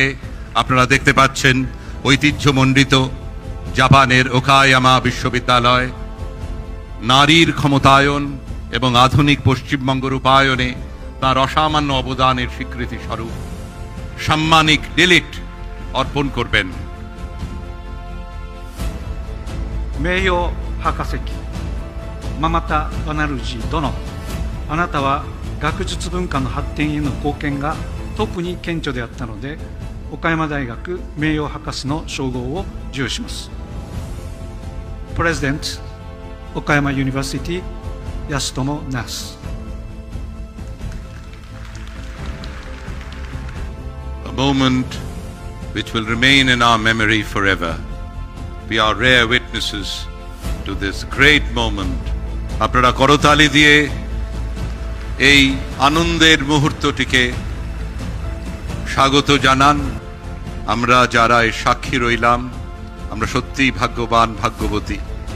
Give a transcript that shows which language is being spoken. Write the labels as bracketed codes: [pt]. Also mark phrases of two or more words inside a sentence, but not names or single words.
[bn] আপনারা দেখতে পাচ্ছেন ঐতিহ্যমণ্ডিত জাপানের ওকায়ামা বিশ্ববিদ্যালয় নারীর ক্ষমতায়ন এবং আধুনিক পশ্চিমবঙ্গ রূপায়ণে তার অসামান্য অবদানের স্বীকৃতি স্বরূপ সাম্মানিক ডিলিট অর্পণ করবেন। [ja] 名誉博士期ママタバナルジー殿、あなたは学術文化の発展への貢献が特に顕著であったので、岡山大学名誉博士の称号を授与します。 [en] President Okayama University Yasutomo Nas. A moment which will remain in our memory forever. We are rare witnesses to this great moment. [bn] আপনারা করতালি দিয়ে এই আনন্দের মুহূর্তটিকে স্বাগত জানান। আমরা যারা এর সাক্ষী রইলাম, আমরা সত্যিই ভাগ্যবান, ভাগ্যবতী।